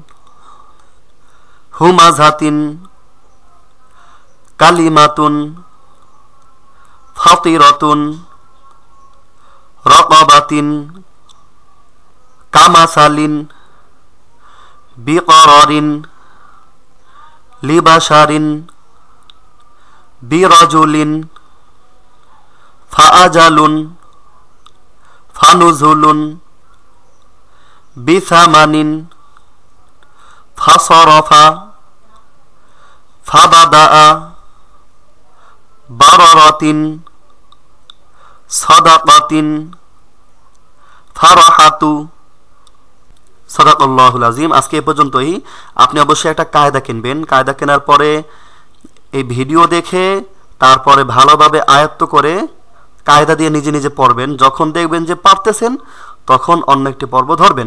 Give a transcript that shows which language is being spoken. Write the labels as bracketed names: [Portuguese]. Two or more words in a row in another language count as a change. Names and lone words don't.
[Arabic] همزات، كلمات، فاترات، ركبات، كمثل، بكرار، لبشر، برجل، فأجل، فنزول، بثمن, فصرف، فبدأ، بررات، صدقات، فرحة. صدق الله العظيم. [Bangla] আজকে এ পর্যন্তই। আপনি অবশ্যই একটা কায়দা কিনবেন। কায়দা কেনার পরে এই ভিডিও দেখে তারপরে ভালোভাবে আয়ত্ত করে কায়দা দিয়ে নিজে নিজে পড়বেন। যখন দেখবেন যে পারতেছেন তখন অন্য একটি পর্ব ধরবেন।